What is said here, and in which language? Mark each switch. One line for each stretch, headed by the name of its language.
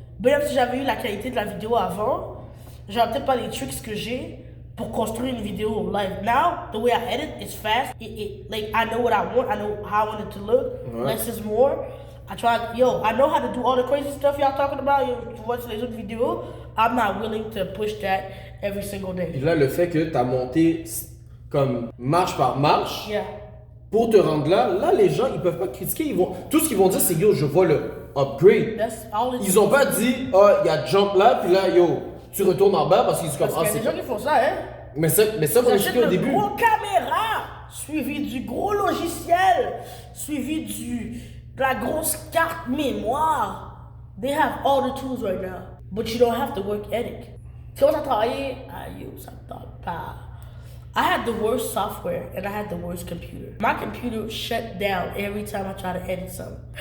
French: Même si j'avais eu la qualité de la vidéo avant, j'aurais peut-être pas les tricks que j'ai pour construire une vidéo live.
English: Now, the way I edit, it's fast. Like, I know what I want, I know how I want it to look. Less is more. I know how to do all the crazy stuff y'all talking about. You watch
French: les autres vidéos.
English: I'm not willing to push that every single day.
French: Et là, le fait que tu as monté comme marche par marche, Yeah. pour te rendre là, les gens, ils peuvent pas critiquer. Tout ce qu'ils vont dire, c'est yo, je vois le upgrade.
English: That's all
French: Ils ont pas dit, il y a jump là, puis là, tu retournes en bas parce qu'ils se Parce qu'il y a des gens qui font ça, hein. Mais ça, on a expliqué au début. Gros caméra, suivi du gros logiciel, suivi de la grosse carte mémoire.
English: They have all the tools right now, but you don't have the work ethic.
French: Tu commences à travailler, ça ne tente pas.
English: I had the worst software and I had the worst computer. My computer shut down every time I try to edit something.